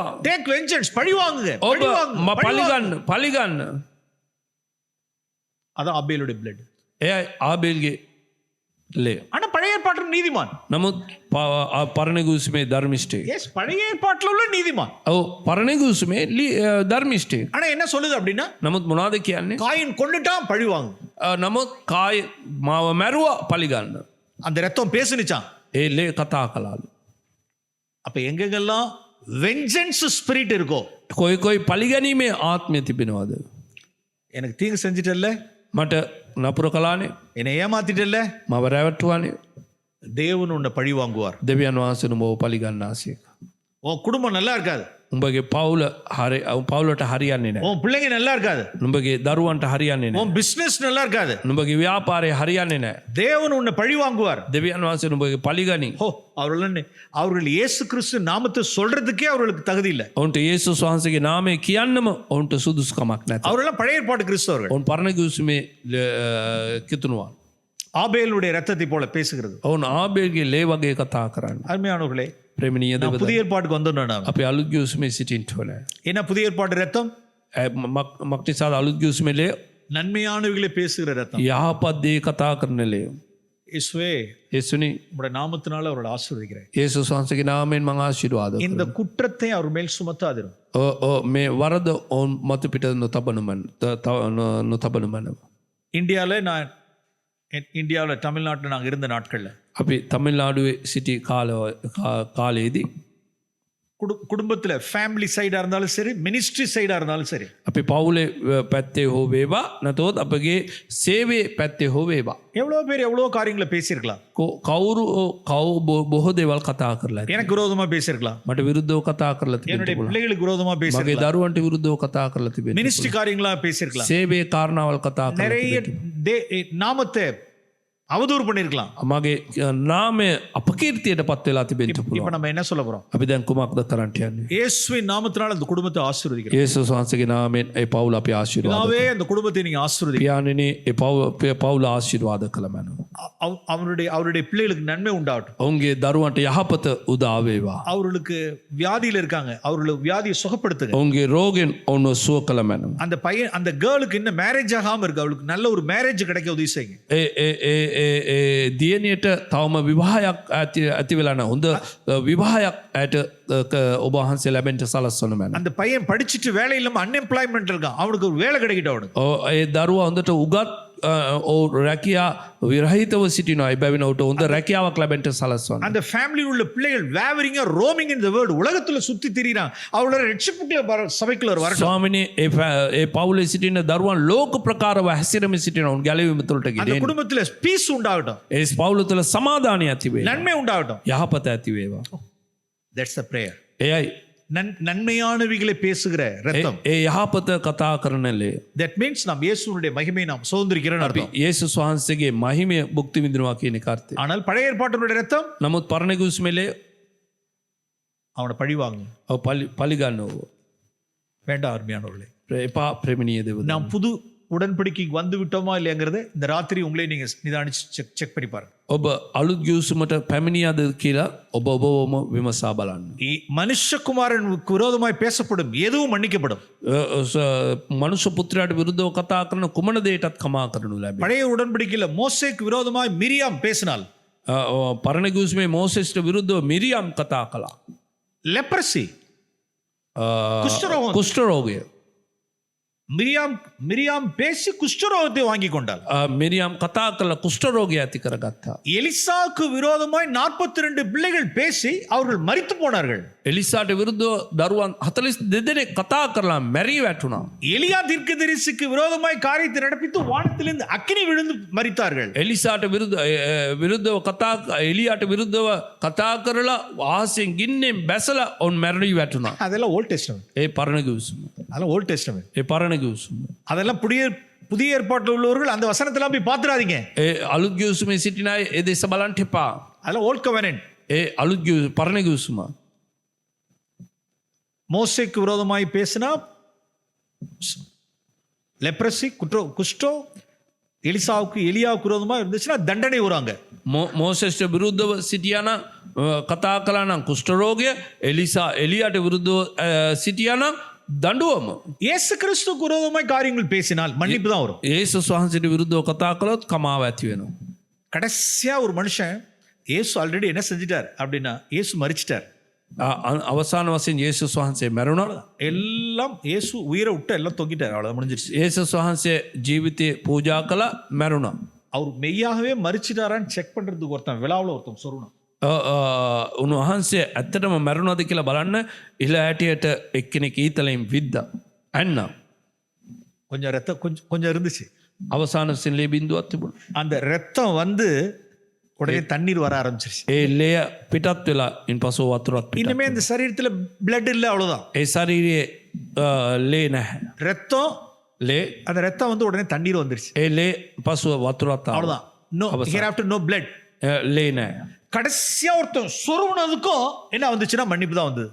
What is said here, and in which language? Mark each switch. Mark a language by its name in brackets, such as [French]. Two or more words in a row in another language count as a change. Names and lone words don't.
[English] Take vengeance. [Tamil] பழி வாங்குங்க. [Sinhala] ඔබ [Tamil] பழி வாங்குங்க. [Sinhala] පලිගන්න. [Tamil] அதான் ஆபேலுடைய blood. [Sinhala] එයයි ආබේල්ගේ ලේ. [Tamil] ஆனா பழைய ஏற்பாட்டில் நீதிமான். [Sinhala] නමුත් පරණ ගිවිසුමේ ධර්මිෂ්ඨයෙක්. [Tamil] எஸ், பழைய ஏற்பாட்டில் உள்ள நீதிமான். [Sinhala] ඔව් පරණ ගිවිසුමේ ධර්මිෂ්ඨයෙක්. [Tamil] ஆனா என்ன சொல்லுது அப்படின்னா, [Sinhala] නමුත් මොනවද කියන්නේ? [Tamil] காயின் கொன்னுட்டான், பழி வாங்கு. [Sinhala] නමුත් කාය මාව මැරුවා පලිගන්න. [Tamil] அந்த ரத்தம் பேசுனுச்சான். [Sinhala] ඒ ලේ කතා කලාලු. [Tamil] அப்ப எங்கெங்கெல்லாம் [English] vengeance spirit [Tamil] இருக்கோ, [Sinhala] කොයි පලිගැනීමේ ආත්මය තිබෙනවාද? [Tamil] எனக்கு தீங்கு செஞ்சிட்டல்ல, [Sinhala] මට නපුර කලානේ, [Tamil] என்னை ஏமாத்திட்டல்ல, [Sinhala] මව රැවට්ටුවානේ, [Tamil] தேவன் உன்னை பழி வாங்குவார். [Sinhala] දෙවියන් වහන්සේ නුඹව පලිගන්නාසේක. [Tamil] உன் குடும்பம் நல்லா இருக்காது, [Sinhala] උඹගේ පවුලට හරියන්නේ නැහැ. [Tamil] உன் பிள்ளைங்க நல்லா இருக்காது, [Sinhala] නුඹගේ දරුවන්ට හරියන්නේ නැහැ. [Tamil] உன் பிசினஸ் நல்லா இருக்காது. [Sinhala] නුඹගේ ව්‍යාපාරය හරියන්නේ නැහැ. [Tamil] தேவன் உன்னை பழி வாங்குவார். [Sinhala] දෙවියන් වහන්සේ නුඹගේ පලිගනි. [Tamil] அவர்கள் இயேசு கிறிஸ்து நாமத்தை சொல்றதுக்கே அவர்களுக்கு தகுதி இல்லை. [Sinhala] ඔවුන්ට යේසුස් වහන්සේගේ නාමය කියන්නම ඔවුන්ට සුදුසුකමක් නැත. [Tamil] அவரெல்லாம் பழைய ஏற்பாட்டு கிறிஸ்தவர்கள். [Sinhala] ඔවුන් පරණ කිව්සුමේ කිතුනවා. [Tamil] ஆபேலுடைய ரத்தத்தை போல பேசுகிறது. [Sinhala] ඔවුන් ආබේල්ගේ ලේ වගේ කතා කරන්නේ. [Tamil] அருமையானவர்களே, [Sinhala] ප්‍රේමණීය [Tamil] நான் [Sinhala] දෙවියන්, [Tamil] புதிய ஏற்பாட்டுக்கு வந்தோம். [Sinhala] අපි අලුත් කිව්සුමේ සිටින්න ඕනේ. [Tamil] என்ன புதிய ஏற்பாட்டு ரத்தம்? [Sinhala] මක්නිසාද අලුත් කිව්සුමේ ලේ [Tamil] நன்மையானவைகளை பேசுகிற ரத்தம். [Sinhala] යහපත් දේ කතා කරන ලේ. [Tamil] இயேசுவே, [Sinhala] යේසුනි, [Tamil] உங்களுடைய நாமத்தினால அவர்களை ஆசீர்வதிக்கிறேன். [Sinhala] යේසුස් වහන්සේගේ නාමයෙන් මම ආශිර්වාද [Tamil] இந்த [Sinhala] කරනවා. [Tamil] குற்றத்தை அவர் மேல் சுமத்தாதிரும். [Sinhala] මේ වරද ඔවුන් මතු පිට නොතබන මනව. [Tamil] இந்தியாவில் தமிழ்நாட்டில் நாங்கள் இருந்த நாட்களில் [Sinhala] අපි තමිල්නාඩුවේ සිටි කාලයේදී [Tamil] குடும்பத்தில் [English] family side [Tamil] இருந்தாலும் சரி, [English] ministry side [Tamil] இருந்தாலும் சரி, [Sinhala] අපි පවුලේ පැත්තේ හෝ වේවා නැතොත් අපගේ සේවයේ පැත්තේ හෝ වේවා, [Tamil] எவ்வளோ பேர் எவ்வளோ காரியங்களை பேசியிருக்கலாம். [Sinhala] කවුරු බොහෝ දේවල් කතා කරලා ඇති. [Tamil] எனக்கு விரோதமாக பேசியிருக்கலாம், [Sinhala] මට විරුද්ධව කතා කරලා [Tamil] என்னுடைய [Sinhala] තිබෙනවා. [Tamil] பிள்ளைகளுக்கு விரோதமாக [Sinhala] මගේ [Tamil] பேசியிருக்கலாம், [Sinhala] දරුවන්ට විරුද්ධව කතා කරලා තිබෙනවා. [Tamil] மினிஸ்ட்ரி காரியங்களா பேசியிருக்கலாம், [Sinhala] සේවයේ කාරණාවල් කතා කරලා [Tamil] நிறைய நாமத்தை அவதூறு பண்ணியிருக்கலாம். [Sinhala] මගේ නාමය අපකීර්තියට පත් වෙලා තිබෙන්න [Tamil] இப்போ [Sinhala] පුළුවන්. [Tamil] நம்ம என்ன சொல்ல போறோம்? [Sinhala] අපි දැන් කුමක්ද කරන්න යන්නේ? [Tamil] இயேசுவின் நாமத்தினால அந்த குடும்பத்தை ஆசீர்வதிக்கிறோம். [Sinhala] යේසුස් වහන්සේගේ නාමයෙන් ඒ පවුල අපි ආශිර්වාද [Tamil] பிதாவே, அந்த குடும்பத்தை நீங்க ஆசீர்வதிங்க. [Sinhala] පියාණෙනි, ඒ පවුල ආශිර්වාද කළ මැනව. [Tamil] அவருடைய பிள்ளைகளுக்கு நன்மை உண்டாகட்டும். [Sinhala] ඔවුන්ගේ දරුවන්ට යහපත උදා වේවා. [Tamil] அவர்களுக்கு வியாதியில இருக்காங்க, அவர்களுக்கு வியாதியை சுகப்படுத்துங்க. [Sinhala] ඔවුන්ගේ රෝගෙන් ඔවුන්ව සුව කළ මැනව. [Tamil] அந்த பையன், அந்த கேர்ளுக்கு இன்னும் மேரேஜ் ஆகாம இருக்கு, அவளுக்கு நல்ல ஒரு மேரேஜ் கிடைக்க உதவி செய்யுங்க. [Sinhala] දියණියට තවම විවාහයක් ඇති වෙලා නැහැ. හොඳ විවාහයක් ඇයට ඔබ වහන්සේ ලැබෙන්න සලස්වන මැනව. [Tamil] அந்த பையன் படிச்சுட்டு வேலை இல்லாம அன்எம்ப்ளாய்மெண்ட் இருக்கான், அவனுக்கு ஒரு வேலை கிடைக்கட்டும் அவனுக்கு. [Sinhala] ඒ දරුවා හොඳට උගත් රැකියා විරහිතව සිටිනවා. එබැවින් ඔහුට හොඳ රැකියාවක් ලැබෙන්න සලස්වන්න. [Tamil] அந்த ஃபேமிலியில் உள்ள பிள்ளைகள் வேவரிங்கா [English] roaming in the world, [Tamil] உலகத்துல சுத்தி திரிறான், அவளோட ரட்சிப்புக்குள்ள சபைக்குள்ள வரட்டும். [Sinhala] ස්වාමිනේ, ඒ පවුලේ සිටින දරුවන් ලෝක ප්‍රකාරව හැසිරෙමින් සිටිනවා. උන් ගැලවීම තුළට [Tamil] அந்த [Sinhala] ගෙදෙන්න. [Tamil] குடும்பத்துல பீஸ் உண்டாகட்டும், [Sinhala] ඒ පවුල තුළ සමාදානය ඇති වේවා. [Tamil] நன்மை உண்டாகட்டும். [Sinhala] යහපත ඇති වේවා. [English] that's the prayer. [Sinhala] එයයි [Tamil] நன்மையானவைகளை பேசுகிற ரத்தம். [Sinhala] ඒ යහපත කතා කරන ලේ. [English] that means [Tamil] நாம் இயேசுவுடைய மகிமையை நாம் சுதந்திரிக்கிறோம்னு அர்த்தம். [Sinhala] යේසුස් වහන්සේගේ මහිමය භුක්ති විඳිනවා කියන එක අර්ථය. [Tamil] ஆனால் பழைய ஏற்பாட்டினுடைய ரத்தம் [Sinhala] නමුත් පරණ කිව්ස්මෙලේ [Tamil] அவனை பழி வாங்க [Sinhala] පලිගන්නව. [Tamil] வேண்டாம். அருமையானவர்களே, [Sinhala] එපා ප්‍රේමණීය දෙවියන්. [Tamil] நாம் புது உடன்படிக்கைக்கு வந்து விட்டோமா இல்லையாங்கிறத இந்த ராத்திரி உங்களே நீங்க நிதானிச்சு செக் பண்ணி பாருங்க. [Sinhala] ඔබ අලුත් ගිවිසුමට පැමිණියාද කියලා ඔබවම විමසා බලන්න. [Tamil] மனுஷகுமாரனுக்கு விரோதமாய் பேசப்படும் எதுவும் மன்னிக்கப்படும். [Sinhala] මනුෂ්‍ය පුත්‍රයාට විරුද්ධව කතා කරන කුමන දෙයටත් කමා කරනු ලැබේ. [Tamil] பழைய உடன்படிக்கையில மோசேக்கு விரோதமாய் மிரியாம் பேசினால், [Sinhala] පරණ ගිවිසුමේ මෝසෙස්ට විරුද්ධව මිරියම් කතා කළා. [Tamil] லெப்ரசி, குஷ்டரோகம். [Sinhala] කුෂ්ඨරෝගය. [Tamil] மிரியாம் பேசி குஷ்டரோகத்தை வாங்கி கொண்டாள். [Sinhala] මිරියම් කතා කළ කුෂ්ඨරෝගය ඇති කරගත්තා. [Tamil] எலிசாவுக்கு விரோதமாய் 42 பிள்ளைகள் பேசி அவர்கள் மரித்து போனார்கள். [Sinhala] එලිසාට විරුද්ධව දරුවන් 42 දෙනෙක් කතා කරලා මැරී වැටුණා. [Tamil] எலியா தீர்க்கதரிசிக்கு விரோதமாய் காரியத்தை நடப்பித்து வானத்திலிருந்து அக்கினி விழுந்து மரித்தார்கள். [Sinhala] එලිසාට විරුද්ධව එලියාට විරුද්ධව කතා කරලා ආසෙන් ගින්නෙන් බැසලා ඔවුන් මැරී වැටුණා. [Tamil] அதெல்லாம் ஓல்ட் டெஸ்டமென்ட். [Sinhala] ඒ පරණ ගිවිසුම. [Tamil] அதெல்லாம் ஓல்ட் டெஸ்டமென்ட். [Sinhala] ඒ පරණ ගිවිසුම. [Tamil] அதெல்லாம் புதிய ஏற்பாட்டில் உள்ளவர்கள் அந்த வசனத்தெல்லாம் போய் பார்த்துறாதீங்க. [Sinhala] ඒ අලුත් ගිවිසුමේ සිටින අය ඒ දෙස බලන්න එපා. [Tamil] அதெல்லாம் [English] old covenant. [Sinhala] ඒ අලුත් පරණ ගිවිසුම. [Tamil] மோசேக்கு விரோதமாய் பேசினா லெப்ரசி, குஷ்டம், எலியாவுக்கு விரோதமாக இருந்துச்சுன்னா தண்டனை வருவாங்க. [Sinhala] මෝසෙස්ට විරුද්ධව සිටියානම් කතා කළා නම් කුෂ්ඨ රෝගය, එලියාට විරුද්ධව සිටියානම් දඬුවම. [Tamil] இயேசு கிறிஸ்துவுக்கு விரோதமாய் காரியங்கள் பேசினால் மன்னிப்பு தான் வரும். [Sinhala] යේසුස් වහන්සේට විරුද්ධව කතා කළොත් කමාව ඇති වෙනවා. [Tamil] கடைசியா ஒரு மனுஷன் இயேசு ஆல்ரெடி என்ன செஞ்சிட்டார் அப்படின்னா, இயேசு மரிச்சிட்டார். [Sinhala] අවසාන වශයෙන් යේසුස් වහන්සේ මැරුණා. [Tamil] எல்லாம் இயேசு உயிரை விட்டு எல்லாம் தொங்கிட்டார், அவ்வளோதான் முடிஞ்சிருச்சு. [Sinhala] යේසුස් වහන්සේ ජීවිතේ පූජා කළා, මැරුණා. [Tamil] அவர் மெய்யாகவே மறிச்சிட்டாரான்னு செக் பண்றதுக்கு ஒருத்தன் விழாவில் ஒருத்தன் சொருணும். [Sinhala] උන්වහන්සේ ඇත්තටම මැරුණාද කියලා බලන්න ඉහළ හැටියට එක්කෙනෙක් ඊතලෙන් විද්දා. ඇන්නා. [Tamil] கொஞ்சம் ரத்தம் கொஞ்சம் இருந்துச்சு. [Sinhala] අවසාන සිල්ලේ බිඳුවක් තිබුණා. [Tamil] அந்த ரத்தம் வந்து உடனே தண்ணீர் வர ஆரம்பிச்சிருச்சு. [Sinhala] ඒ ලේ පිටත් වෙලා ඉන්පසු වතුරක් පිටත්. [Tamil] இனிமே இந்த சரீரத்தில் பிளட் இல்லை, அவ்வளோதான். [Sinhala] ඒ ශරීරයේ ලේ නැහැ. [Tamil] ரத்தம், [Sinhala] ලේ [Tamil] அந்த ரத்தம் வந்து உடனே தண்ணீர் வந்துருச்சு, [Sinhala] ඒ ලේ පසුව වතුරක් ආවා. [English] அவ்வளோதான். no hereafter no blood. [Sinhala] ලේ නැහැ. [Tamil] கடைசியா ஒருத்தன் சொருவுனதுக்கும் என்ன வந்துச்சுன்னா மன்னிப்பு தான் வந்தது.